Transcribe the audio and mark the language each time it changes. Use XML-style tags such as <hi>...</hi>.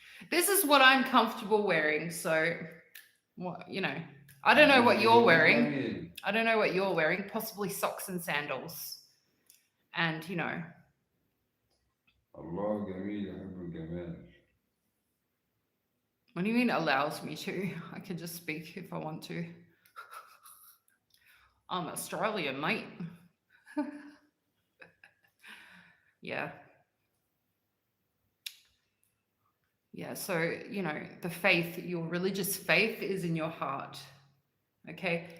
<en>This is what I'm comfortable wearing. So, I don't know what you're wearing. Possibly socks and sandals. And,</en> <ar>Allah جميل يحب الجمال.</ar> <en>What do you mean allows me to? I can just speak if I want to. I'm Australian, mate. Yeah. Yeah, so, the faith, your religious faith is in your heart. Okay?</en>